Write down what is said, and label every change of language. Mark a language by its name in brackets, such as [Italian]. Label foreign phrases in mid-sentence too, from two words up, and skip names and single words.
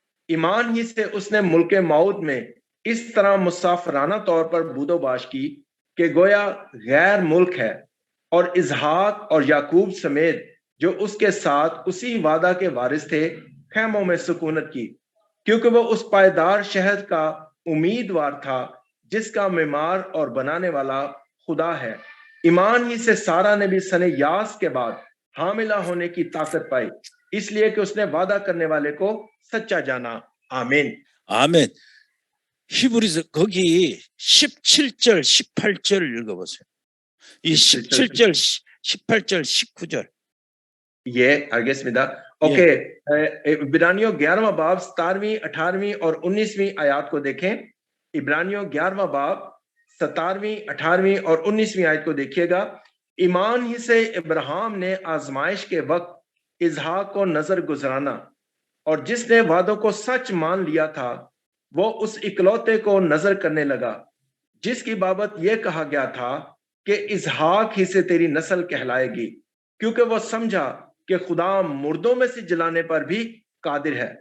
[Urdu] ایمان ہی سے اس نے ملک موت میں اس طرح مسافرانہ طور پر بودوباش کی کہ گویا غیر ملک ہے، اور اضحاق اور یعقوب سمیت جو اس کے ساتھ اسی وعدہ کے وارث تھے خیموں میں سکونت کی، کیونکہ وہ اس پائیدار شہد کا امیدوار تھا جس کا معمار اور بنانے والا خدا ہے. ایمان ہی سے سارہ نے بھی سنِ یاس کے بعد حاملہ ہونے کی طاقت پائی، اس لیے کہ اس نے وعدہ کرنے والے کو سچا جانا. आमीन। [Korean] 아멘. 히브리서 거기 17절, 18절 읽어보세요. 이 17절, 18절, 19절. [Urdu] یہ آگے سمیتا اوکے، عبرانیوں 11واں باب 17ویں، 18ویں اور 19ویں آیت کو دیکھیں. عبرانیوں 11واں باب 17ویں، 18ویں اور 19ویں آیت کو دیکھیے گا. ایمان ہی سے ابراہیم نے آزمائش کے وقت اضحاق کو نذر گزرانا، اور جس نے وعدوں کو سچ مان لیا تھا وہ اس اکلوتے کو نذر کرنے لگا جس کی بابت یہ کہا گیا تھا کہ اضحاق ہی سے تیری نسل کہلائے گی، کیونکہ وہ سمجھا کہ خدا مردوں میں سے جلانے پر بھی قادر ہے.